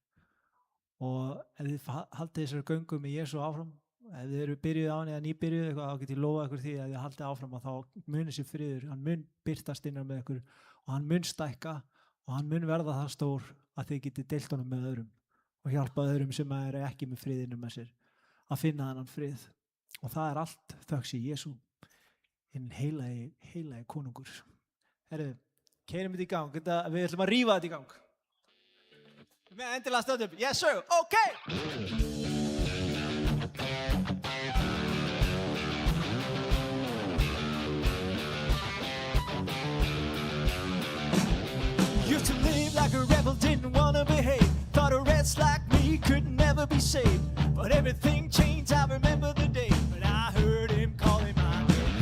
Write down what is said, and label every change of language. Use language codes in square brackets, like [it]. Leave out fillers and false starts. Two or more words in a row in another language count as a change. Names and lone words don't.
[is] Og ef þið haldið þessari göngu með Jesú áfram, ef þið eru byrjuð á henni eða nýbyrjuð eitthvað, þá get ég lofað ykkur því að þið haldið áfram að þá mun þessi friður, hann mun birtast innan með ykkur og hann mun stækka og hann mun verða það stór að þið getið deilt honum með öðrum og hjálpað öðrum sem eru ekki með friðinu með sér. Að finna þennan frið og það er allt þökks í Jesú hinn heilagi konungur. Herru, keyrum þetta í gang, við ætlum að rífa þetta í gang. Með endilega stöðu upp, [en] yes sir, okay! Used to live like a rebel, didn't wanna behave. Thought a wretch like me could never be saved. But everything changed, I remember the day when I heard him calling my name.